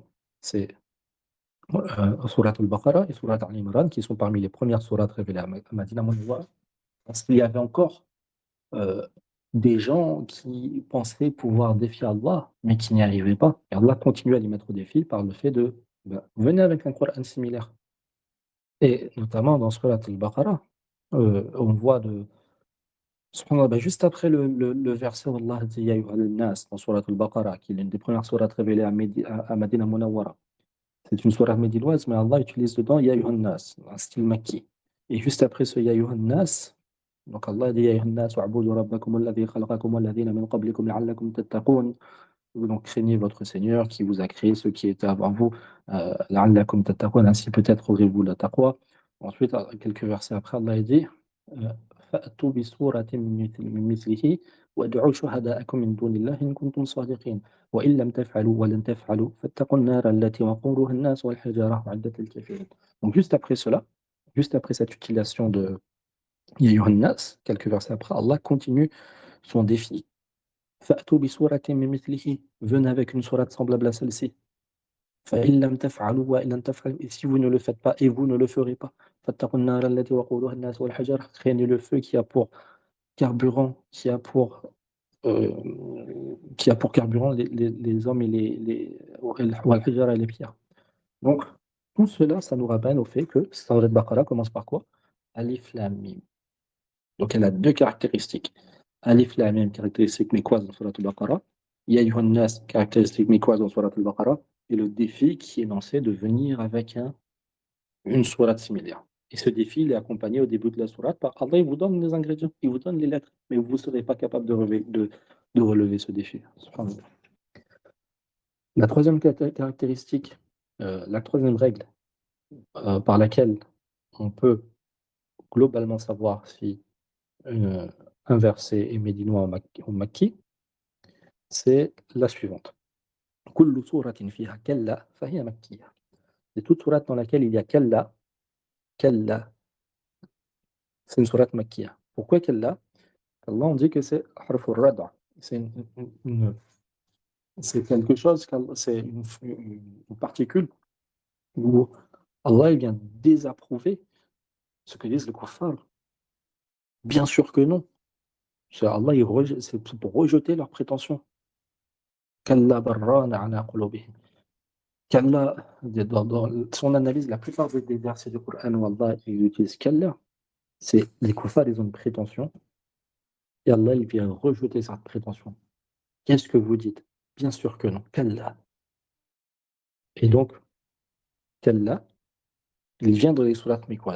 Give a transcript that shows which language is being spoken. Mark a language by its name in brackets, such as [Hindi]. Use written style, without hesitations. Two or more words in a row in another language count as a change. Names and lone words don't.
[French] C'est Surat al-Baqarah et Surat al-Imran, qui sont parmi les premières sourates révélées à Madina Munawwara, parce qu'il y avait encore euh, des gens qui pensaient pouvoir défier Allah, mais qui n'y arrivaient pas. Et Allah continue à les mettre au défi par le fait de venez avec un Coran similaire. Et notamment dans Surat al-Baqarah, on voit subhanallah, juste après le verset où Allah dit [Arabic] يا أيها الناس [French] dans Surat al-Baqarah, qui est l'une des premières sourates révélées à Madina Munawwara. C'est une sourate médinoise, mais Allah utilise dedans [Arabic] يا أيها الناس, [French] un style makki. Et juste après ce [Arabic] يا أيها الناس, [French] donc Allah dit [Arabic] يا أيها الناس اعبدوا ربكم الذي خلقكم والذين من قبلكم لعلكم تتقون. [French] Donc craignez votre Seigneur qui vous a créé, ceux qui étaient avant vous, [Arabic] لعلكم تتقون, [French] ainsi peut-être aurez-vous la taqwa. Ensuite, quelques versets après, Allah dit [Arabic] فأتوا بسورة من مثله وادعوا شهداءكم من دون الله إن كنتم صادقين وإن لم تفعلوا ولن تفعلوا فاتقوا النار التي وقودها الناس والحجارة أعدت للكافرين. [French] Donc juste après cela, juste après cette utilisation de [Arabic] يا أيها الناس, [French] quelques versets après, Allah continue son défi. [Arabic] فأتوا بسورة من مثله, [French] venez avec une sourate semblable à celle-ci. [Arabic] فإن لم تفعلوا وإن لم تفعلوا, [French] et si vous ne le faites pas et vous ne le ferez pas, [Arabic] فاتقوا النار التي وقودها الناس والحجارة, [French] craignez le feu qui a pour carburant, euh, qui a pour carburant les hommes et والحجارة et les pierres. Donc, tout cela, ça nous ramène au fait que Surat al-Baqarah commence par quoi? [Arabic] ألف لام ميم. [French] Donc, elle a deux caractéristiques. [Arabic] ألف لام ميم, [French] caractéristique mecquoise dans Surat al-Baqarah. [Arabic] يا أيها الناس, [French] caractéristique mecquoise dans Surat al-Baqarah. Et le défi qui est lancé de venir avec une sourate similaire. Et ce défi, il est accompagné au début de la sourate par Allah, il vous donne les ingrédients, il vous donne les lettres, mais vous ne serez pas capable de relever ce défi. Subhanallah. La troisième caractéristique, la troisième règle par laquelle on peut globalement savoir si une- un verset est médinois ou makki, c'est la suivante. [Arabic] كل سورة فيها كلا فهي مكية. [French] C'est toute sourate dans laquelle il y a kalla, c'est une sourate makkiya. Pourquoi kalla? Allah, on dit que c'est [Arabic] حرف الردع. [French] C'est c'est quelque chose, c'est une particule où Allah il vient désapprouver ce que disent les kuffars. Bien sûr que non. C'est Allah, c'est pour rejeter leurs prétentions. [Arabic] كلا بران على قلوبهم. [French] Kalla, dans son analyse, la plupart des versets du Coran où Allah il utilise kalla, c'est les kuffars, ils ont une prétention et Allah il vient rejeter cette prétention. Qu'est-ce que vous dites? Bien sûr que non. Kalla. Et donc, kalla, il vient dans les sourates mécoises.